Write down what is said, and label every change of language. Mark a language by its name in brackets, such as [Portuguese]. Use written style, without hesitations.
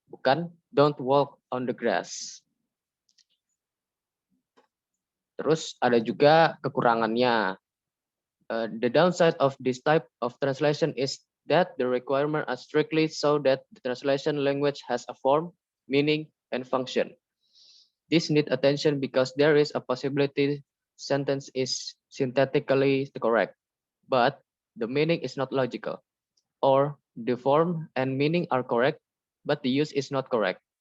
[English] Bukan don't walk on the grass. [Indonesian] Terus ada juga kekurangannya. [English] The downside of this type of translation is that the requirements are strictly so that the translation language has a form, meaning, and function. This needs attention because there is a possibility sentence is syntactically correct, but the meaning is not logical, or the form and meaning are correct, but the use is not correct.